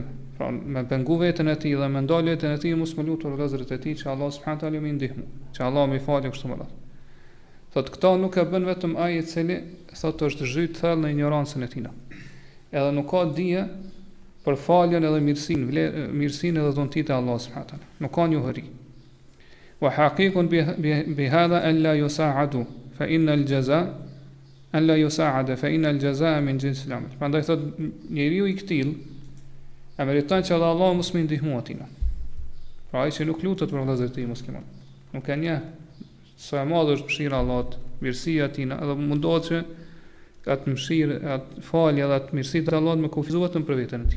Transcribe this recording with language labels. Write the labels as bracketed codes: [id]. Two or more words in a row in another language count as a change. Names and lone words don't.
[sq] Pra me pengu veten e tij dhe me ndal veten e tij mos me lutur vëllezërit e tij që Allah [ar] سبحانه تعالى [sq] më ndihmu, që Allah mi falë kështu me radhë. Thot këta nuk e bën vetëm ai i cili thot është zhyt thellë në ignorancën e tij. Edhe nuk ka dije për faljen edhe mirësinë edhe dhuntitë e Allahut [ar] سبحانه وتعالى. [sq] Nuk ka njohuri. [ar] وحقيق بهذا أن لا يساعد فإن الجزاء أن لا يساعد فإن الجزاء من جنس العمل. [sq] Prandaj thot njeriu i ktill e meriton që Allah mos më ndihmoj atina. Pra ai që nuk lutet për vëllezërit e tij musliman. Nuk ka një sa e madhe është mëshira e Allahut, mirësia e tij, edhe mundohet që atë mëshirë, atë falje dhe atë mirësi të Allahut me kufizu vetëm për veten e tij.